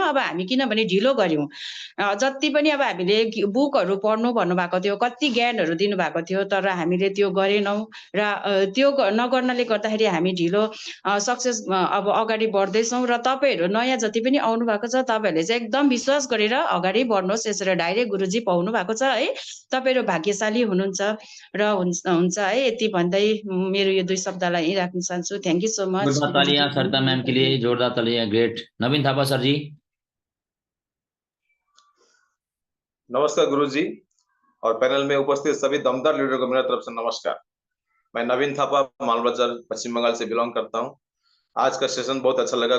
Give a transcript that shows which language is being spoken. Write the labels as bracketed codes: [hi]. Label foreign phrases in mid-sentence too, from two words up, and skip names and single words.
[ne] अब हामी किनभने ढिलो गर्यौँ, जति पनि अब हामीले बुकहरू पढ्नु भन्नुभएको थियो, कति ज्ञानहरू दिनुभएको थियो, तर हामीले त्यो गरेनौँ, र त्यो नगर्नाले गर्दाखेरि हामी ढिलो सक्सेस अब अगाडि बढ्दैछौँ। र तपाईँहरू नयाँ जति पनि आउनु भएको छ, तपाईँहरूले चाहिँ एकदम विश्वास गरेर अगाडि बढ्नुहोस्। यसरी डाइरेक्ट गुरुजी पाउनु भएको छ है, तपाईँहरू भाग्यशाली हुनुहुन्छ र हुन्छ है। यति भन्दै मेरो यो 2 शब्दलाई यहीँ राख्न चाहन्छु। [en] thank you so much. [hi] जोरदार तालियां सरिता मैम के लिए। जोरदार तालियां। ग्रेट। नवीन थापा सर जी। नमस्कार गुरुजी और पैनल में उपस्थित सभी दमदार लीडर को मेरा तरफ से नमस्कार। मैं नवीन थापा, मालबाजार, पश्चिम बंगाल से बिलोंग करता हूँ। आज का सेशन बहुत अच्छा लगा।